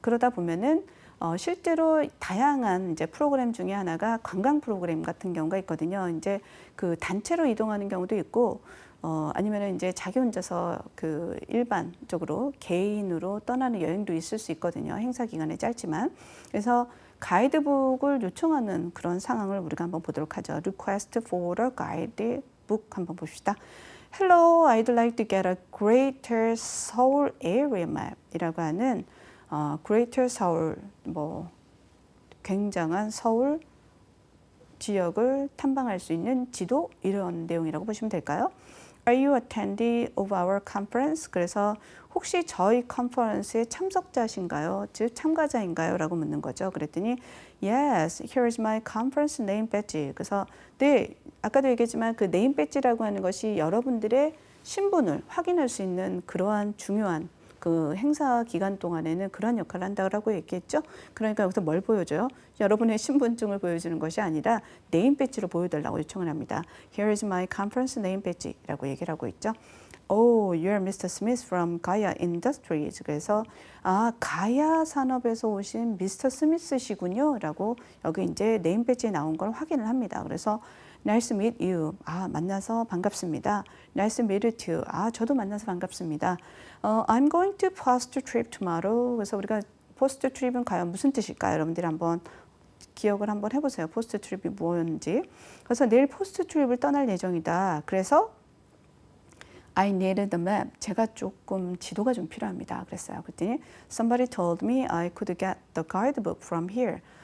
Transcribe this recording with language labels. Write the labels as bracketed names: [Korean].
[Korean] 그러다 보면은 실제로 다양한 이제 프로그램 중에 하나가 관광 프로그램 같은 경우가 있거든요. 이제 그 단체로 이동하는 경우도 있고. 아니면은 이제 자기 혼자서 일반적으로 개인으로 떠나는 여행도 있을 수 있거든요. 행사 기간에 짧지만. 그래서 가이드북을 요청하는 그런 상황을 우리가 한번 보도록 하죠. [English] Request for a guidebook [Korean] 한번 봅시다. [English] Hello, I'd like to get a Greater Seoul Area Map [Korean] 이라고 하는 Greater Seoul, 굉장한 서울 지역을 탐방할 수 있는 지도 이런 내용이라고 보시면 될까요? [English] Are you attendee of our conference? [Korean] 그래서 혹시 저희 컨퍼런스의 참석자신가요? 즉 참가자인가요? 라고 묻는 거죠. 그랬더니 [English] Yes, here is my conference name badge. [Korean] 그래서 아까도 얘기했지만 그 네임 배지라고 하는 것이 여러분들의 신분을 확인할 수 있는 그러한 중요한 그 행사 기간 동안에는 그런 역할을 한다고 얘기했죠. 그러니까 여기서 뭘 보여줘요? 여러분의 신분증을 보여주는 것이 아니라 네임 배지로 보여달라고 요청을 합니다. [English] Here is my conference name badge [Korean] 라고 얘기를 하고 있죠. [English] Oh, you're Mr. Smith from Gaia Industries. [Korean] 그래서 가야 산업에서 오신 미스터 스미스시군요. 라고 여기 이제 네임 배지에 나온 걸 확인을 합니다. 그래서 [English] Nice to meet you. [Korean] 만나서 반갑습니다. [English] Nice to meet you too. [Korean] 저도 만나서 반갑습니다. [English] I'm going to post trip tomorrow. [Korean] 그래서 우리가 post trip은 과연 무슨 뜻일까요? 여러분들이 한번 기억을 한번 해보세요. 포스트 트립이 뭐였는지. 그래서 내일 포스트 트립을 떠날 예정이다. 그래서 [English] I needed the map. [Korean] 제가 조금 지도가 좀 필요합니다. 그랬어요. 그랬더니 [English] somebody told me I could get the guidebook from here.